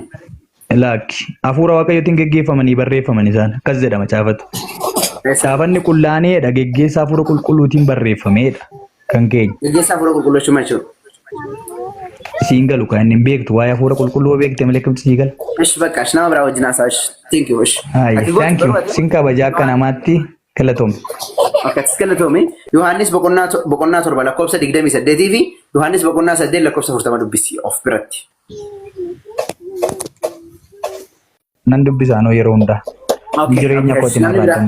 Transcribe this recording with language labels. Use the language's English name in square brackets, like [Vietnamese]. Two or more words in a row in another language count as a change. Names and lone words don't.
[Oromo] Laakki afuura waaqayyootiin geggeeffamanii barreeffaman isaan akkas jedhama caafatu. Caafanni qullaaneedha geggeessaa afuura qulqulluutiin barreeffameedha kan keenya. Geggeessaa afuura qulqulluu jechuun Single kan hin beektu waa'ee hafuura qulqulluu beekte malee akkamitti siigal. [Amharic] እሺ በቃ እሺ [Oromo] nama biraa wajjin haasa'ish [English] thank you [Oromo] እሺ Ayi [English] thank you [Oromo] sin kabaja akka namaatti galatoom. Akkas galatoome Yohaannis boqonnaa torba lakkoofsa 28 fi Yohaannis boqonnaa 8 lakkoofsa 40 dubbisi of biratti. Nan dubbisaanoo yeroo hundaa. Jireenya kootiin irraa